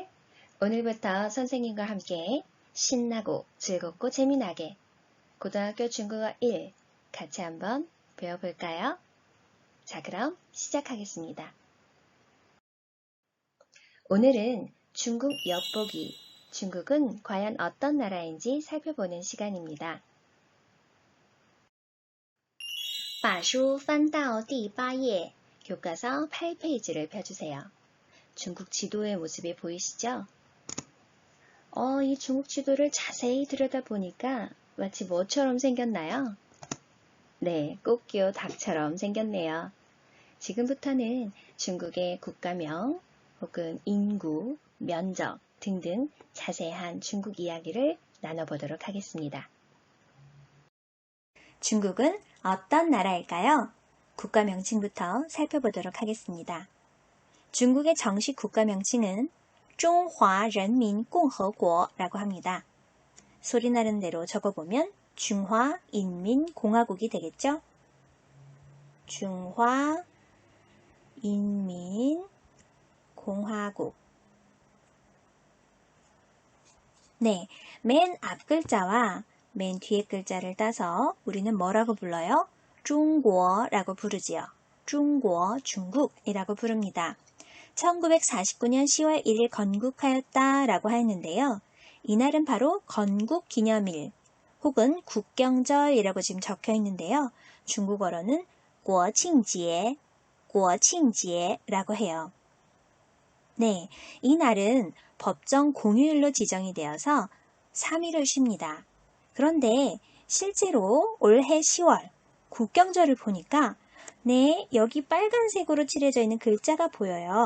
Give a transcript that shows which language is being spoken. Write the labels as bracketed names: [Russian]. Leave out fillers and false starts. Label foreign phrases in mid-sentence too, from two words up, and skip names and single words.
[Korean] 오늘부터 선생님과 함께 신나고 즐겁고 재미나게 고등학교 중국어 1 같이 한번 배워볼까요? 자, 그럼 시작하겠습니다. 오늘은 중국 엿보기, 중국은 과연 어떤 나라인지 살펴보는 시간입니다. [Chinese] 把书翻到第8页, [Korean] 교과서 8페이지를 펴주세요. 중국 지도의 모습이 보이시죠? 이 중국 지도를 자세히 들여다보니까 마치 뭐처럼 생겼나요? 네, 꽃기호 닭처럼 생겼네요. 지금부터는 중국의 국가명 혹은 인구, 면적 등등 자세한 중국 이야기를 나눠보도록 하겠습니다. 중국은 어떤 나라일까요? 국가 명칭부터 살펴보도록 하겠습니다. 중국의 정식 국가 명칭은 中华人民共和国 라고 합니다. 소리 나는 대로 적어보면 중화인민공화국이 되겠죠? 중화인민공화국. 네, 맨 앞 글자와 맨 뒤에 글자를 따서 우리는 뭐라고 불러요? 中国라고 부르지요. 中国, 중국이라고 부릅니다. 1949년 10월 1일 건국하였다라고 하였는데요. 이날은 바로 건국기념일 혹은 국경절이라고 지금 적혀 있는데요. 중국어로는 [Chinese] 国庆节, 国庆节 [Korean] 라고 해요. 네, 이 날은 법정 공휴일로 지정이 되어서 3일을 쉽니다. 그런데 실제로 올해 10월 국경절을 보니까 네, 여기 빨간색으로 칠해져 있는 글자가 보여요.